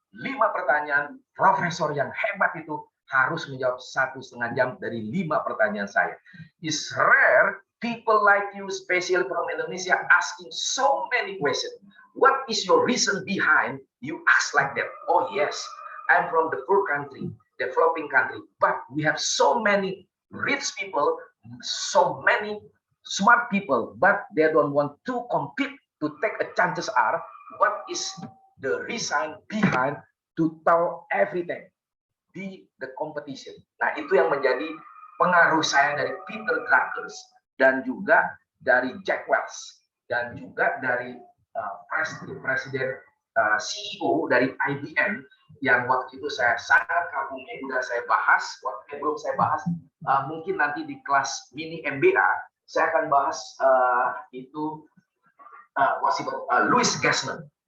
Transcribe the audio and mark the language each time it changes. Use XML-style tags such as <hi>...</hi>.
<id>5 pertanyaan, profesor yang hebat itu harus menjawab 1,5 jam dari 5 pertanyaan saya.</id> <en>It's rare people like you, especially from Indonesia, asking so many questions. What is your reason behind you ask like that? Oh yes, I'm from the poor country, developing country, but we have so many rich people, so many smart people, but they don't want to compete to take a chances are what is the reason behind to tell everything di the competition.</en> <id>Nah, itu yang menjadi pengaruh saya dari Peter Drucker dan juga dari Jack Welch dan juga dari presiden CEO dari IBM yang waktu itu saya sangat kagumi, sudah saya bahas, waktu belum saya bahas, mungkin nanti di kelas mini MBA saya akan bahas itu Louis Gerstner.</id>